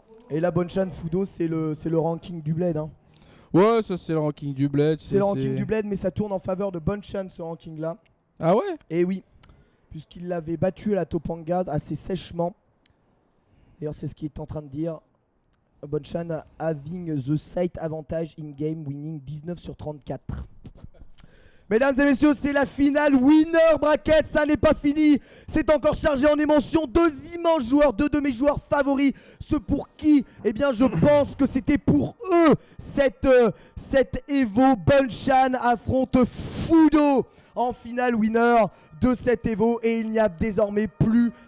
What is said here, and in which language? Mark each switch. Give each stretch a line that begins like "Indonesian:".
French: Et la Bonchan Fudo, c'est le ranking du Bled. Hein. Ouais, ça c'est le ranking du Bled. C'est le ranking du Bled, mais ça tourne en faveur de Bonchan, ce ranking-là. Ah ouais. Et oui, puisqu'il l'avait battu à la Topanga assez sèchement. D'ailleurs, c'est ce qu'il est en train de dire.
English: Bonchan having the site advantage in game, winning 19
French: sur
English: 34.
French: Mesdames et messieurs, c'est la finale Winner Bracket, ça n'est pas fini. C'est encore chargé en émotion. Deux immenses joueurs, deux de mes joueurs favoris. Ceux pour qui, eh bien, je pense que c'était pour eux. Cette Evo, Bonchan affronte Fudo en finale Winner de cette Evo. Et il n'y a désormais plus